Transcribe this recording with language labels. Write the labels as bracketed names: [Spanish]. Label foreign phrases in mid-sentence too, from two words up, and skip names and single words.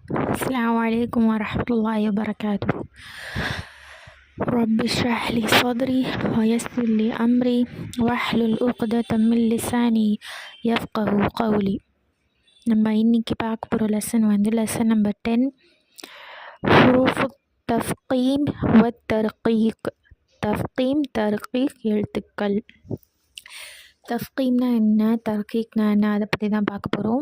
[Arabic] السلام عليكم ورحمة الله وبركاته. رب اشرح لي صدري ويسر لي أمري واحلل عقدة من لساني يفقه قولي. [Tamil] நம்ம இன்னைக்கு பார்க்க போகிற [English] lesson lesson number [Tamil] 10, [Arabic] حروف تفخيم و ترقيق. تفخيم، ترقيق எழுத்துக்கள். [Tamil] தஃகீம்னா என்ன, தர்கீக்னா என்ன, அதை பற்றி தான் பார்க்க போகிறோம்.